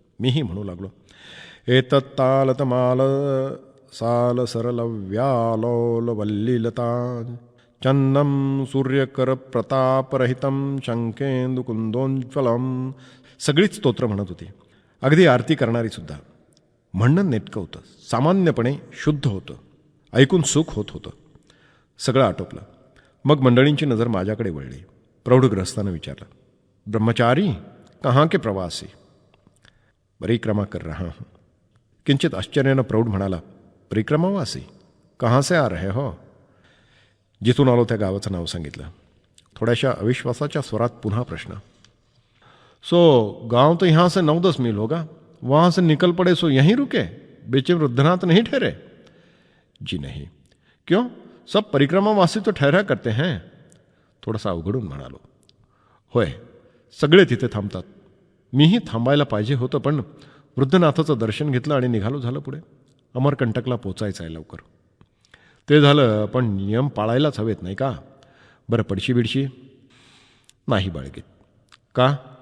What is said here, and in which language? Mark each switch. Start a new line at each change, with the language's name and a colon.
Marathi: मीही म्हणू लागलो,
Sanskrit: एतत्तालतमाल साल सरल व्यालोल वल्लीलता चन्नम सूर्यकर प्रतापरहितं शंखेंदु कुंदोज्ज्वलम.
Marathi: सगळीच स्तोत्र म्हणत होती, अगदी आरती करणारी सुद्धा. म्हणणं नेटकं होतं, सामान्यपणे शुद्ध होतं, ऐकून सुख होत होतं. सगळं आटोपलं. मग मंडळींची नजर माझ्याकडे वळली. प्रौढग्रस्तानं विचारलं,
Hindi: ब्रह्मचारी कहाँ के प्रवासी? परिक्रमा कर रहा हूं.
Marathi: किंचित आश्चर्यानं प्रौढ म्हणाला, परिक्रमावासी?
Hindi: कहाँ से आ रहे हो?
Marathi: जिथून आलो त्या गावाचं नाव सांगितलं. थोड्याशा अविश्वासाच्या स्वरात पुन्हा प्रश्न.
Hindi: सो गांव तो यहाँ से 9-10 मील होगा, वहाँ से निकल पड़े सो यहीं रुके, बीच में रुद्रनाथ नहीं ठहरे? जी नहीं. क्यों? सब परिक्रमावासी तो ठहरा करते हैं.
Marathi: थोडासा अवघडून म्हणालो. होय, सगळे तिथे थांबतात. मीही थांबायला पाहिजे होतं, पण वृद्धनाथाचं दर्शन घेतलं आणि निघालो झालं पुढे. अमरकंटकला पोचायचं आहे लवकर. ते झालं, पण नियम पाळायलाच हवेत नाही का? बरं, पडशी बिडशी नाही बाळगीत. का?